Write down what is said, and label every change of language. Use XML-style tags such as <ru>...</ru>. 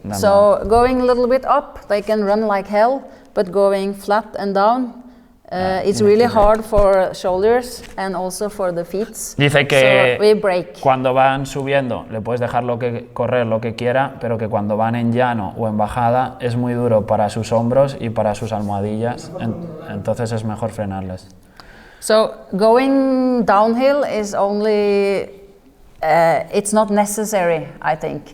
<en>So going a little bit up, they can run like hell, but going flat and down, it's really hard for shoulders and also for the feet.</en> <es>Dice que</es> <en>so we brake.</en> <es>Cuando van subiendo le puedes dejar correr lo que quiera, pero que cuando van en llano o en bajada es muy duro para sus hombros y para sus almohadillas, entonces es mejor frenarles.</es> <en>So going downhill is only it's not necessary, I think.</en>